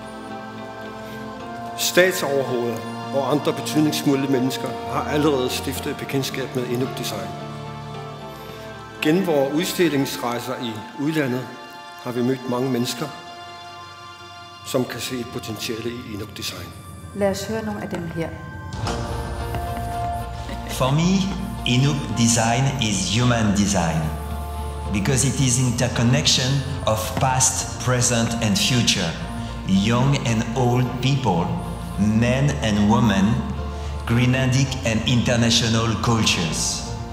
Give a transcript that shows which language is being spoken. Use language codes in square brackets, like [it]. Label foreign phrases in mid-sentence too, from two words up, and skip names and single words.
[da] Statsoverhoveder og andre betydningsfulde mennesker har allerede stiftet bekendtskab med Inuk Design. Gennem vores udstillingsrejser i udlandet har vi mødt mange mennesker, som kan se et potentiale i Inuk Design. Lad os høre nogle af dem her. [en] For me, Inuk Design is human design, because it is interconnection of past, present and future, young and old people, men and women, Greenlandic and international cultures.